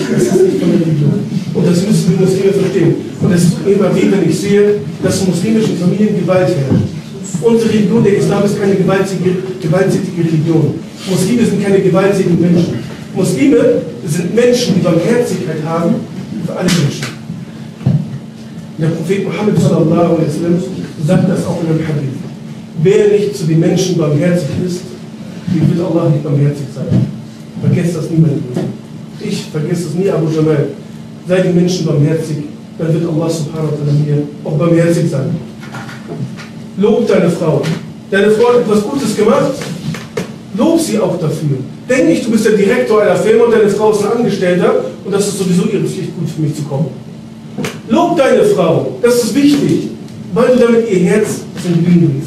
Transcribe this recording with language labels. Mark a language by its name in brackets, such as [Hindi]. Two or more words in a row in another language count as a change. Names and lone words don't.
[German] Das ist nicht von der Religion. Und das müssen wir Muslime verstehen. Und es tut mir immer weh, wenn ich sehe, dass in muslimischen Familien Gewalt herrscht. Unsere Religion, der Islam, ist keine gewalttätige Religion. Muslime sind keine gewalttätigen Menschen. Muslime sind Menschen, die Barmherzigkeit haben für alle Menschen. Der Prophet Muhammad [Arabic] صلى الله عليه وسلم [German] sagt das auch in einem Hadith. Wer nicht zu den Menschen barmherzig ist, dem wird Allah nicht barmherzig sein. Vergesst das nie, meine Brüder. Ich vergesse das nie, AbuJamal. Sei den Menschen barmherzig, dann wird Allah [Arabic] سبحانه وتعالى [German] mir auch barmherzig sein. Lob deine Frau. Deine Frau hat etwas Gutes gemacht, lob sie auch dafür. Denk nicht, du bist der Direktor einer Firma und deine Frau ist ein Angestellter und das ist sowieso ihre Pflicht, gut für mich zu kommen. Lob deine Frau, das ist wichtig, weil du damit ihr Herz zum Glühen bringst.